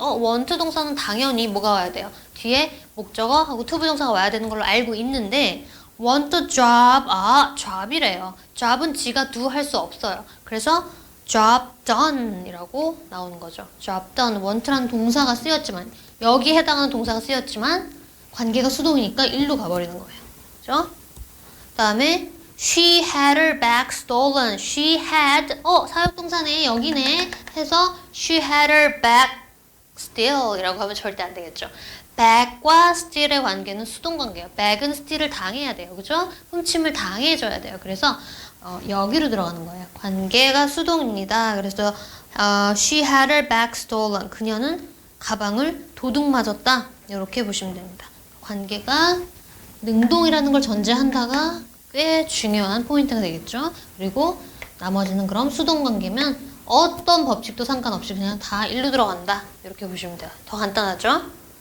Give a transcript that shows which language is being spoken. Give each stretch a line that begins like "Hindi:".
Korean: want 동사는 당연히 뭐가 와야 돼요? 뒤에 목적어하고 투부정사가 와야 되는 걸로 알고 있는데
English: want a job.
Korean: job이래요. job은 지가 do 할 수 없어요. 그래서 job done 이라고 나오는 거죠. job done. want라는 동사가 쓰였지만 여기에 해당하는 동사가 쓰였지만 관계가 수동이니까 일로 가버리는 거예요. 그죠? 그 다음에
English: She had her bag stolen.
Korean: She had 사역동사네 여기네 해서
English: she had her bag still
Korean: 이라고 하면 절대 안 되겠죠. bag과 steal의 관계는 수동 관계예요. bag은 steal을 당해야 돼요. 그죠? 훔침을 당해줘야 돼요. 그래서 여기로 들어가는 거예요. 관계가 수동입니다. 그래서
English: she had her bag stolen.
Korean: 그녀는 가방을 도둑 맞았다. 이렇게 보시면 됩니다. 관계가 능동이라는 걸 전제한다가 꽤 중요한 포인트가 되겠죠. 그리고 나머지는 그럼 수동 관계면 어떤 법칙도 상관없이 그냥 다 일로 들어간다. 이렇게 보시면 돼요. 더 간단하죠?